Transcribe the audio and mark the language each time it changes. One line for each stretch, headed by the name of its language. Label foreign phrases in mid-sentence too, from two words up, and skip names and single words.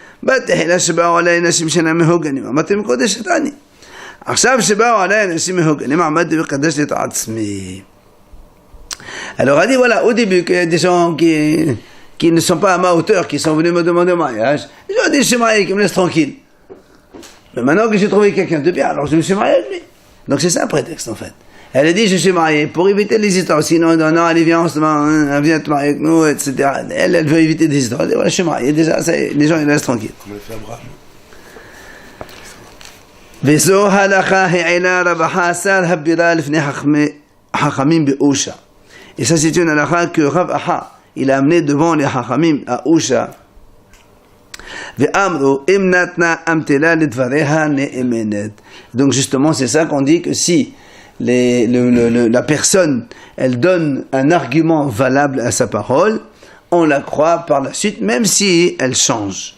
French: Elle leur a dit, voilà, au début, qu'il y a des gens qui ne sont pas à ma hauteur, qui sont venus me demander un mariage, je leur ai dit, je suis marié, qui me laisse tranquille. Mais maintenant que j'ai trouvé quelqu'un de bien, alors je me suis marié avec lui. Donc c'est ça un prétexte en fait. Elle a dit, je suis mariée, pour éviter les histoires. Sinon, non, allez, viens, viens te marier avec nous, etc. Elle veut éviter des histoires. Elle dit, voilà, je suis mariée, déjà, les gens, ils restent tranquilles. Comment elle fait Abraham?
Hebrew: וזו הלכה העלה רב חסר הבירה לפני חכמים באושה.
French: Et ça, c'est une halakha que Rav Aha, il a amené devant les Chachamim à Usha. Donc justement, c'est ça qu'on dit que si la personne, elle donne un argument valable à sa parole, on la croit par la suite, même si elle change.